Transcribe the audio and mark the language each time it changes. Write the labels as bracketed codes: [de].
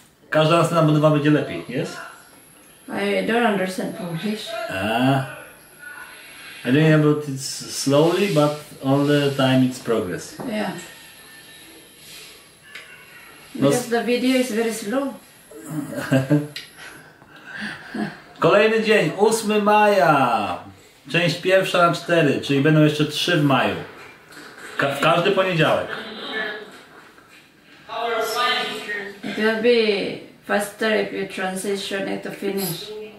[pl] Każda następna budowa będzie lepiej, jest? [en] I don't understand Polish. I don't know about it slowly, but all the time it's progress. Yeah. No, Because the video is very slow. [pl] kolejny dzień, 8 maja. Część pierwsza na 4, czyli będą jeszcze 3 w maju. W każdy poniedziałek. [en] It will be faster if you transition it to finish.